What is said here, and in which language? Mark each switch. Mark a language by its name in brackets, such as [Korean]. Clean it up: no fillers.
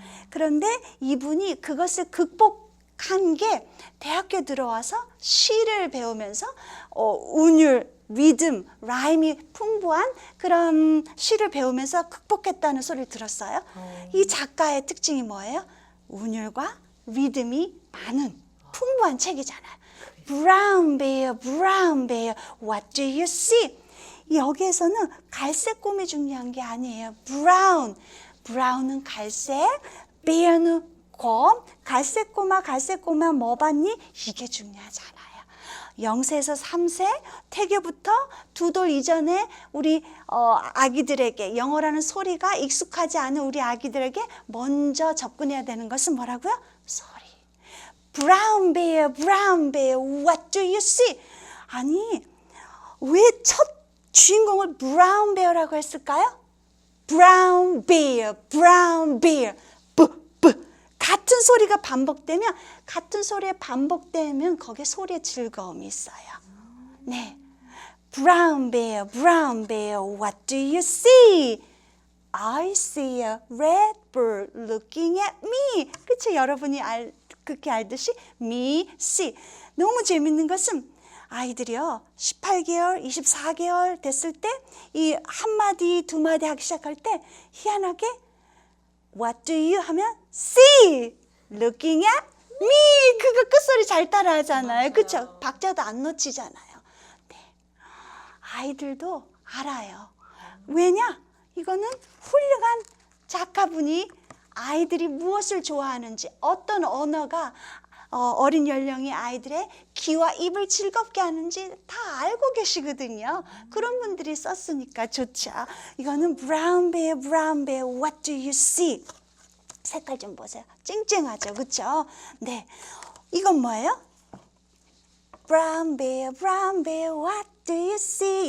[Korean] 그런데 이분이 그것을 극복한 게 대학교 들어와서 시를 배우면서 운율, 리듬, 라임이 풍부한 그런 시를 배우면서 극복했다는 소리를 들었어요. 이 작가의 특징이 뭐예요? 운율과 리듬이 많은 풍부한 책이잖아요. [English] Brown bear, brown bear, what do you see? [Korean] 여기에서는 갈색 곰이 중요한 게 아니에요. 브라운은 갈색, bear는 곰, 갈색 꼬마 뭐 봤니? 이게 중요하지 않아요. 0세에서 3세 태교부터 2돌 이전에 우리 아기들에게 영어라는 소리가 익숙하지 않은 우리 아기들에게 먼저 접근해야 되는 것은 뭐라고요? 소리. [English] Brown bear, brown bear, what do you see? [Korean] 아니, 왜 첫 주인공을 brown bear라고 했을까요? [English] brown bear, brown bear, [Korean] 같은 소리가 반복되면, 같은 소리에 반복되면 거기에 소리의 즐거움이 있어요. [English] 네, brown bear, what do you see? I see a red bird looking at me. [Korean] 그쵸? 여러분이 그렇게 알듯이 [English] me, see. [Korean] 너무 재밌는 것은 아이들이요, 18개월, 24개월 됐을 때 이 한마디, 두마디 하기 시작할 때 희한하게 [English] What do you [Korean] 하면 [English] see, looking at me. [Korean] 그거 끝소리 잘 따라하잖아요. 그렇죠? 박자도 안 놓치잖아요. 네. 아이들도 알아요. 왜냐? 이거는 훌륭한 작가분이 아이들이 무엇을 좋아하는지, 어떤 언어가 어린 연령의 아이들의 귀와 입을 즐겁게 하는지 다 알고 계시거든요. 그런 분들이 썼으니까 좋죠. 이거는 [English] brown bear, what do you see? [Korean] 색깔 좀 보세요. 쨍쨍하죠, 그렇죠? 네, 이건 뭐예요? [English] brown bear, what do you see?